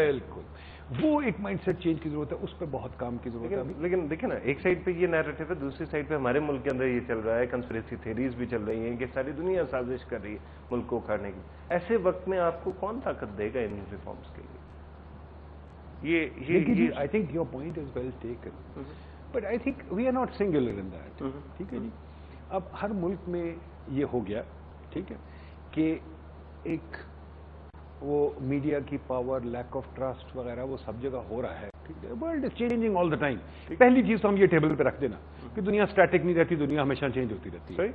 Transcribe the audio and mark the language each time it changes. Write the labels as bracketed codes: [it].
[ur] بالکل, وہ ایک مائنڈ سیٹ چینج کی ضرورت ہے, اس پہ بہت کام کی ضرورت ہے. لیکن دیکھیں نا, ایک سائڈ پہ یہ نیریٹو ہے, دوسری سائڈ پہ ہمارے ملک کے اندر یہ چل رہا ہے, کنسپریسی تھیریز بھی چل رہی ہیں کہ ساری دنیا سازش کر رہی ہے ملک کو اکھاڑنے کی. ایسے وقت میں آپ کو کون طاقت دے گا ان ریفارمز کے لیے؟ [en] I think your point is well taken, but I think we are not singular in that. [ur] ٹھیک ہے جی, اب ہر ملک میں یہ ہو گیا, ٹھیک ہے, کہ ایک وہ میڈیا کی پاور, لیک آف ٹرسٹ وغیرہ وہ سب جگہ ہو رہا ہے. ٹھیک ہے, [en] World is changing all the time. [ur] پہلی چیز تو ہم یہ ٹیبل پہ رکھ دینا کہ دنیا اسٹیٹک نہیں رہتی, دنیا ہمیشہ چینج ہوتی رہتی ہے.